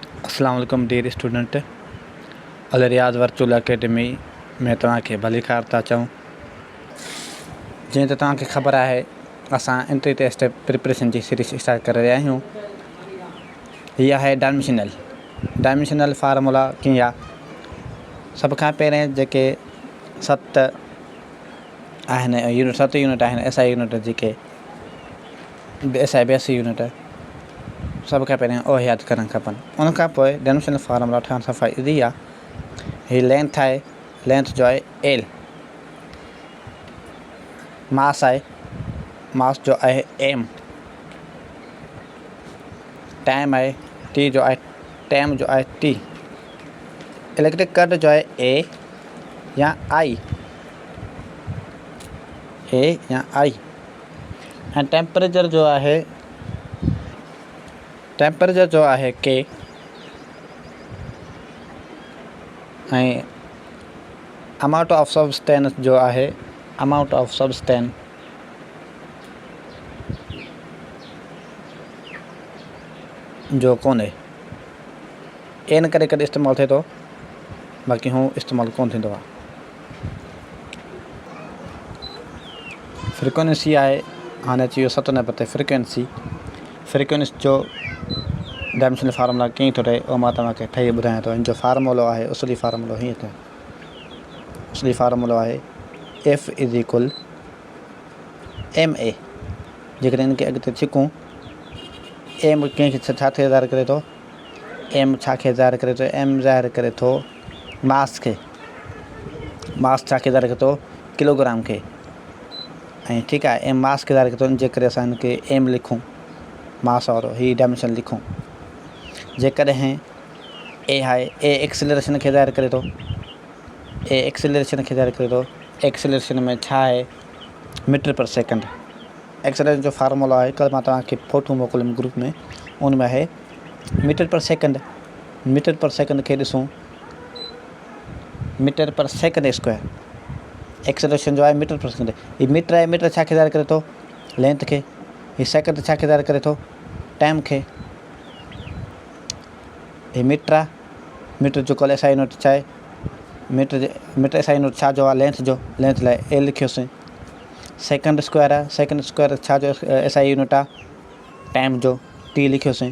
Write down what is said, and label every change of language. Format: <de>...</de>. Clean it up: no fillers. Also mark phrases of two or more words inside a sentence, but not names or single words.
<ar>السلام عليكم</ar> <en>dear student.</en> <sd>अल रियाज़ वर्चुअल अकेडमी में तव्हांखे भली ख़ैर था चऊं। जीअं त तव्हांखे ख़बर आहे असां</sd> <en>entry test preparation</en> <sd>जी सीरीज़ स्टार्ट करे रहिया आहियूं। हीअ आहे</sd> <en>dimensional formula</en> <sd>कीअं आहे। सभ खां पहिरें जेके 7 आहिनि यूनिट आहिनि</sd> <en>SI unit</en> <sd>जेके</sd> <en>SI basic unit</en> <sd>सभ खां पहिरियों उहे यादि करणु खपनि। उन खां पोइ</sd> <en>dimensional formula</en> <sd>ठहण सां फ़ाइदो इहा आहे। हीअ लेंथ आहे, लेंथ जो आहे एल, मास आहे, मास जो आहे एम, टाइम आहे टी जो आहे, टाइम जो आहे टी,</sd> <en>electric current</en> <sd>जो आहे ए या आई, ऐं टेम्परेचर जो आहे के, ऐं</sd> <en>amount of substance</en> <sd>जो आहे</sd> <en>amount of substance</en> <sd>जो कोन्हे। एन करे कॾहिं इस्तेमालु थिए थो, बाक़ी हू इस्तेमालु कोन थींदो आहे। फ्रिक्वेंसी आहे, हाणे अची वियो 7 नंबर ते फ्रिक्वेंसी जो</sd> <en>dimensional formula</en> <sd>कीअं थो ठहे उहो मां तव्हांखे ठही ॿुधायां थो। हिन जो फार्मूलो आहे, उसली फार्मूलो हीअं थिए। उसली फार्मूलो आहे</sd> <en>F is equal M A.</en> <sd>जेकॾहिं हिनखे अॻिते छिकूं, एम कंहिंखे छा थे ज़ाहिर करे थो, एम छा खे ज़ाहिर करे थो, एम ज़ाहिर करे थो मास खे, मास छा खे ज़ाहिर करे थो किलोग्राम खे, ऐं ठीकु आहे एम मास खे ज़ाहिर करे थो। जेकॾहिं असां हिनखे एम लिखूं, मास वारो ही डायमेंशन लिखूं। जेकॾहिं ए आहे, ए एक्सेलरेशन खे ज़ाहिर करे थो, एक्सेलरेशन में छा आहे</sd> <en>meter per second.</en> <sd>एक्सेलरेशन जो फार्मूला आहे, कल मां तव्हांखे फ़ोटो मोकिलियुमि ग्रुप में, उन में आहे</sd> <en>meter per second. meter per second</en> <sd>खे ॾिसूं,</sd> <en>meter per second square, acceleration</en> <sd>जो आहे</sd> <en>meter per second.</en> <sd>ही मीटर आहे, मीटर छा खे ज़ाहिर करे थो लेंथ खे, ही सेकंड छा खे ज़ाहिर करे थो टाइम खे। ही मीटर आहे, मीटर जो कल</sd> <en>SI unit</en> <sd>छा आहे, मीटर</sd> <en>SI unit</en> <sd>छा जो आहे लेंथ जो, लेंथ लाइ ए लिखियोसीं।</sd> <en>second square</en> <sd>आहे,</sd> <en>second square</en> <sd>छा जो</sd> <en>SI unit</en> <sd>आहे टाइम जो, टी लिखियोसीं।</sd>